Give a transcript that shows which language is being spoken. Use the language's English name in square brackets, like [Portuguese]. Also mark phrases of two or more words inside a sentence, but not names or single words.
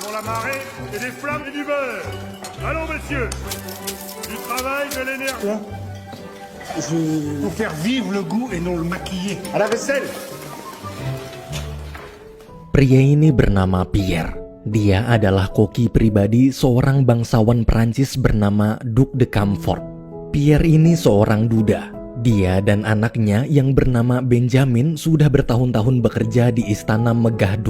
[French] marée et des flammes et du beurre. Allons, messieurs. Du travail, de l'énergie. Faut faire vivre le goût et non le maquiller. À la vaisselle. [Indonesian] Pria ini bernama Pierre. Dia adalah koki pribadi seorang bangsawan Prancis bernama Duc de Camfort. Pierre ini seorang duda. Dia dan anaknya yang bernama Benjamin sudah bertahun-tahun bekerja di istana megah Duc.